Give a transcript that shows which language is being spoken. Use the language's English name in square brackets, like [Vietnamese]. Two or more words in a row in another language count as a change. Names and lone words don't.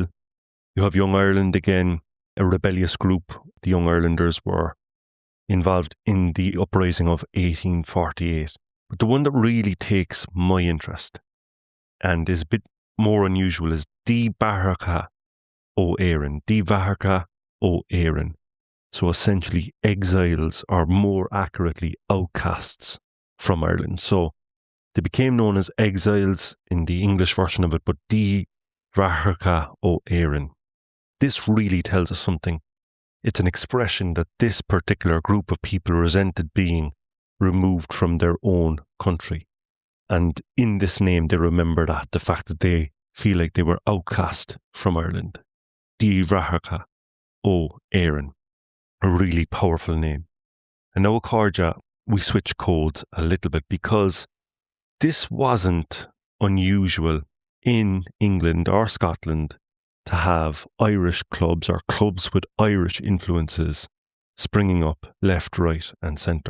[English] You have Young Ireland again, a rebellious group. The Young Irelanders were involved in the uprising of 1848. But the one that really takes my interest and is a bit more unusual is diaspora ó Éireann. Diaspora ó Éireann. So essentially exiles, or more accurately outcasts from Ireland. So they became known as exiles in the English version of it, but diaspora ó Éireann. This really tells us something. It's an expression that this particular group of people resented being removed from their own country. And in this name, they remember that, the fact that they feel like they were outcast from Ireland. Diaspora ó Éireann. A really powerful name. And now, Corja, we switch codes a little bit, because this wasn't unusual in England or Scotland to have Irish clubs or clubs with Irish influences springing up left, right and centre.